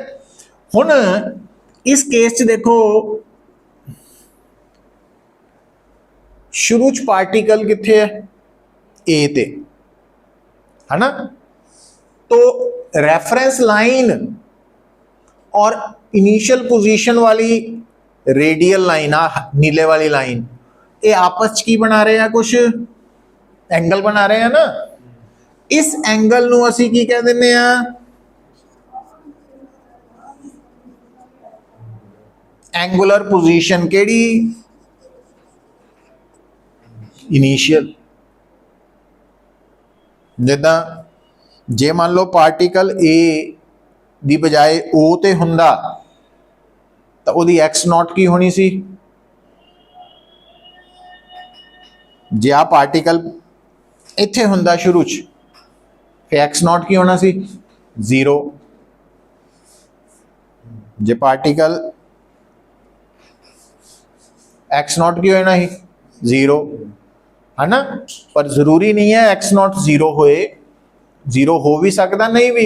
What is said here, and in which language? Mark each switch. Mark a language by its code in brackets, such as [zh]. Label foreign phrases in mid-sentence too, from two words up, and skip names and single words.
[pa] ਹੁਣ ਇਸ ਕੇਸ ਚ ਦੇਖੋ ਸ਼ੁਰੂ ਚ ਪਾਰਟੀਕਲ ਕਿੱਥੇ ਹੈ ਏ ਤੇ, [hi] है ना, तो [en] reference line [hi] और [en] initial position [hi] वाली [en] radial line, [hi] आ नीले वाली लाइन, ये आपस की बना रहे हैं, कुछ एंगल बना रहे हैं ना। [pa] ਇਸ ਐਂਗਲ ਨੂੰ ਅਸੀ ਕੀ ਕਹਿ ਦਿੰਦੇ ਆ [en] angular position, [pa] ਕਿਹੜੀ ਇਨੀਸ਼ੀਅਲ। ਜਿੱਦਾਂ ਜੇ ਮੰਨ ਲੋ ਪਾਰਟੀਕਲ ਏ ਦੀ ਬਜਾਇ ਓ ਤੇ ਹੁੰਦਾ, ਤੋ ਉਹਦੀ [en] x naught [pa] ਕੀ ਹੋਣੀ ਸੀ। ਜੇ ਆ ਪਾਰਟੀਕਲ ਇੱਥੇ ਹੁੰਦਾ ਸ਼ੁਰੂ ਚ, ਫਿਰ [en] x naught [pa] ਕੀ ਹੋਣਾ ਸੀ ਜ਼ੀਰੋ। ਜੇ ਪਾਰਟੀਕਲ [en] x naught [pa] ਕੀ ਹੋਣਾ ਹੀ ਜ਼ੀਰੋ, ਹੈ ਨਾ। [hi] पर जरूरी नहीं है [en] x naught zero [hi] होए, जीरो हो भी सकता, नहीं भी।